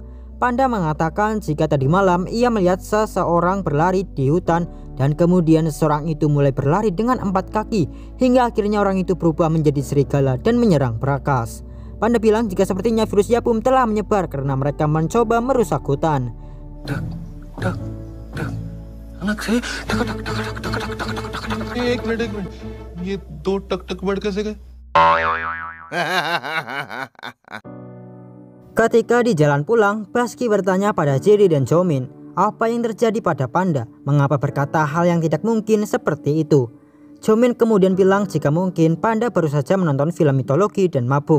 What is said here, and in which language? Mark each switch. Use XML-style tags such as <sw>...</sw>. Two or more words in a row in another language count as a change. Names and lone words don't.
<id>Panda mengatakan jika tadi malam ia melihat seseorang berlari di hutan dan kemudian seseorang itu mulai berlari dengan 4 kaki hingga akhirnya orang itu berubah menjadi serigala dan menyerang Prakas. Panda bilang jika sepertinya virus Yapum telah menyebar karena mereka mencoba merusak hutan.</id> <hi>अचानक से टक टक टक टक टक टक टक टक टक टक एक मिनट ये दो टक टक वर्ड कैसे गए?</hi> <id>Ketika di jalan pulang, Baski bertanya pada Jidi dan Jomin apa yang terjadi pada Panda, mengapa berkata hal yang tidak mungkin seperti itu. Jomin kemudian bilang jika mungkin Panda baru saja menonton film mitologi dan mabuk.</id>